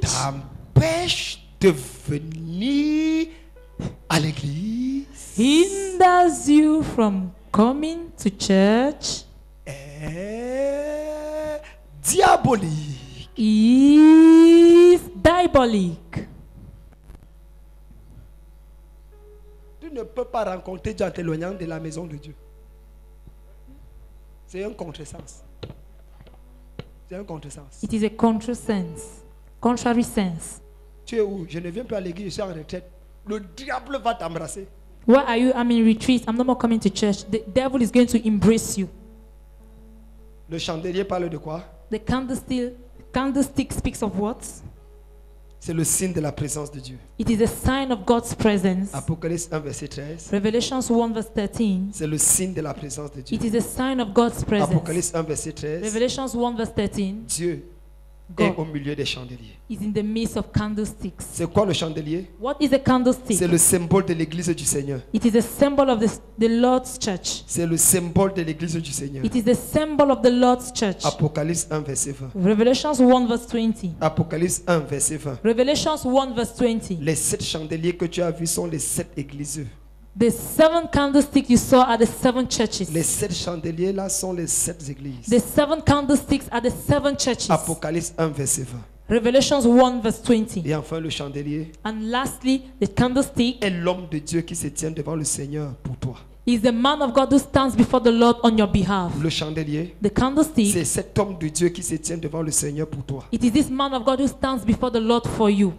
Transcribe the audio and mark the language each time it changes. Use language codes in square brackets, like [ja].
[fr] t'empêche de venir à l'église [en] hinders you from coming to church [fr] est diabolique. [en] is diabolic. [fr] Tu ne peux pas rencontrer Dieu en t'éloignant de la maison de Dieu. C'est un contresens. C'est un contresens. [en] It is a contrary sense. [fr] Tu es où? Je ne viens plus à l'église, je suis en retraite. Le diable va t'embrasser. [en] Where are you? I'm in retreat. I'm no more coming to church. The devil is going to embrace you. [fr] Le chandelier parle de quoi? [en] The candlestick speaks of what? [fr] C'est le signe de la présence de Dieu. [en] It is a sign of God's presence. [fr] Apocalypse 1, verset 13. [en] Revelations 1 verse 13. [fr] C'est le signe de la présence de Dieu. [en] It is a sign of God's presence. [fr] Apocalypse 1, verset 13. [en] Revelations 1 verse 13. [fr] Dieu est au [en] God [fr] milieu des chandeliers. [en] is in the midst of candlesticks. [fr] C'est quoi le chandelier? [en] What is a candlestick? [fr] C'est le symbole de l'église du Seigneur. [en] It is a symbol of the Lord's church. [fr] C'est le symbole de l'église du Seigneur. [en] It is the symbol of the Lord's church. [fr] Apocalypse 1, verset 20. [en] Revelations 1 verse 20. [fr] Apocalypse 1, verset 20. [en] Revelations 1 verse 20. [fr] Les 7 chandeliers que tu as vus sont les 7 églises. [en] The 7 candlesticks you saw are the 7 churches. [fr] Les 7 chandeliers là sont les 7 églises. [en] The 7 candlesticks are the 7 churches. [fr] Apocalypse 1, verset 20. [en] Revelations 1 verse 20. [fr] Et enfin le chandelier [en] And lastly, the candlestick [fr] est l'homme de Dieu qui se tient devant le Seigneur pour toi. [en] is the man of God who stands before the Lord on your behalf. [fr] Le chandelier, [en] The candlestick, [fr] c'est cet homme de Dieu qui se tient devant le Seigneur pour toi. [en] it is this man of God who stands before the Lord for you.